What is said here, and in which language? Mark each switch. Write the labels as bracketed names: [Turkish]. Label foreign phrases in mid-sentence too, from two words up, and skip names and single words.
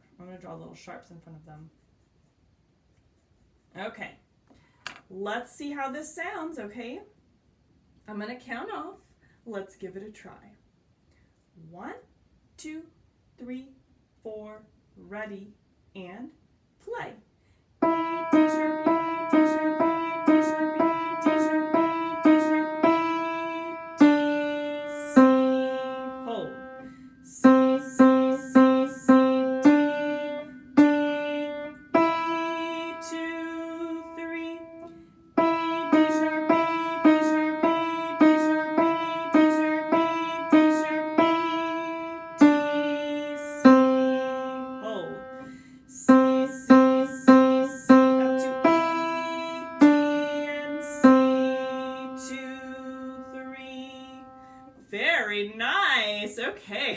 [English] I'm going to draw little sharps in front of them. Okay, let's see how this sounds, okay? I'm going to count off. Let's give it a try. 1, 2, 3, 4, ready, and play. B, D sharp, E, D sharp, E, D sharp, E, D sharp, E, D sharp, E, D, C, hold. C, C, C, C, D, D, E, 2, 3, E, D sharp, E, D sharp, E, D sharp, E, D sharp, E, D sharp, E, D, C, hold. C, C, C, C, up to E, D, and C, 2, 3. Very nice. Okay.